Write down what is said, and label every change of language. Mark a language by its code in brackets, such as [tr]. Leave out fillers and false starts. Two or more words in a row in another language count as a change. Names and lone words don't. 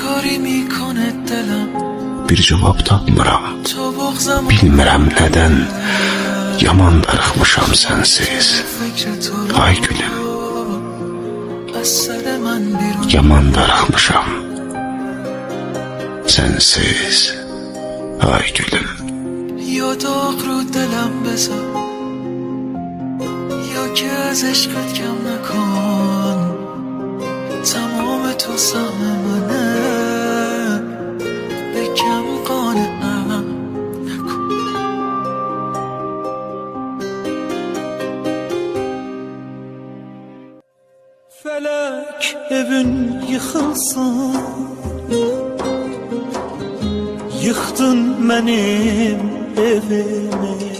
[az] Bir cavab tapmıram, bilmirəm nədən. Yaman darıxmışam sənsiz ay gülüm. Yaman darıxmışam sənsiz ay gülüm. [fa] یا داغ رو دلم بذار یا که از عشقت کم نکن. تمام تو سهم منه به کم قانعم نکن. [tr] Felek evin yıkılsın, yıktın benim evimi.